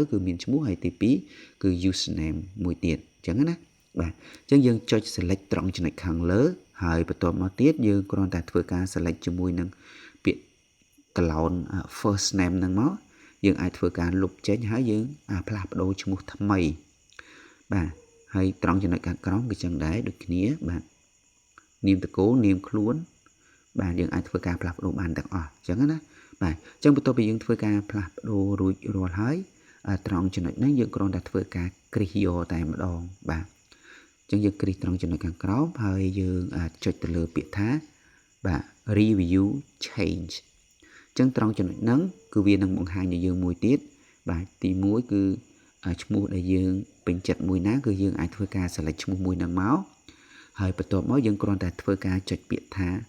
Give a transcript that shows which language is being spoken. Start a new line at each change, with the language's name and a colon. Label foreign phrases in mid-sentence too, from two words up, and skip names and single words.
Khmer: គឺមានឈ្មោះហើយទី2គឺ username មួយទៀតអញ្ចឹងណាបាទអញ្ចឹងយើងចុច select ត្រង់ចំណុចខាងលើហើយបន្ទាប់មកទៀតយើងគ្រាន់តែធ្វើការ select ជាមួយនឹងពាក្យ
English: clone first name
Khmer: ហ្នឹងមកយើងអាច ធ្វើការលុបចេញហើយយើងផ្លាស់ប្ដូរឈ្មោះថ្មីបាទហើយត្រង់ចំណុចខាងក្រោមគឺចឹងដែរដូចគ្នាបាទនាមតកូលនាមខ្លួនបាទយើងអាចធ្វើការ ផ្លាស់ប្ដូរបានទាំងអស់អញ្ចឹងណាបាទអញ្ចឹងបន្ទាប់ពីយើងធ្វើការផ្លាស់ប្ដូររួចរាល់ហើយត្រង់ចំណុចនេះយើងគ្រាន់តែធ្វើការគ្រីសយកតែម្ដងបាទអញ្ចឹងយើងគ្រីសត្រង់ចំណុចខាងក្រោមហើយយើងចុចទៅលើពាក្យថាបាទ
English: review change
Khmer: អញ្ចឹងត្រង់ចំណុចហ្នឹងគឺវានឹងបង្ហាញឲ្យយើងមួយទៀតបាទទី1គឺឈ្មោះដែលយើងពេញចិត្តមួយណាគឺយើងអាចធ្វើការ select ឈ្មោះមួយហ្នឹងមកហើយបន្ទាប់មកយើងគ្រាន់តែធ្វើការចុចពាក្យថា